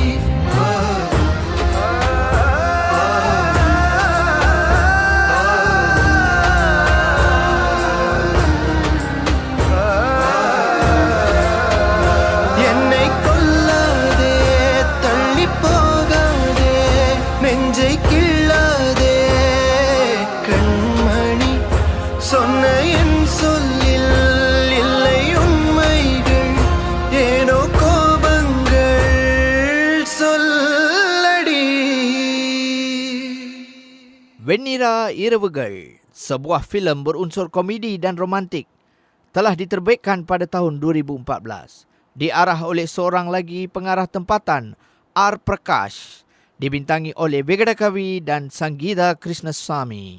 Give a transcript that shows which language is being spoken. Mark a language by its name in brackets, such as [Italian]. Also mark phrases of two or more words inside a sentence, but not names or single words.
[Tamil] என்னை கொல்லாதே தள்ளி போகாதே நெஞ்சை கிள்ளாதே கண்மணி சொன்ன என் சொல்லில் இல்லை உண்மைகள் ஏனோ கோபங்கள் சொல்லடி [Malay] Venira Iravugal, sebuah filem berunsur komedi dan romantik, telah diterbitkan pada tahun 2014. Diarah oleh seorang lagi pengarah tempatan, R. Prakash, dibintangi oleh Vegada Kavi dan Sangeetha Krishnasamy.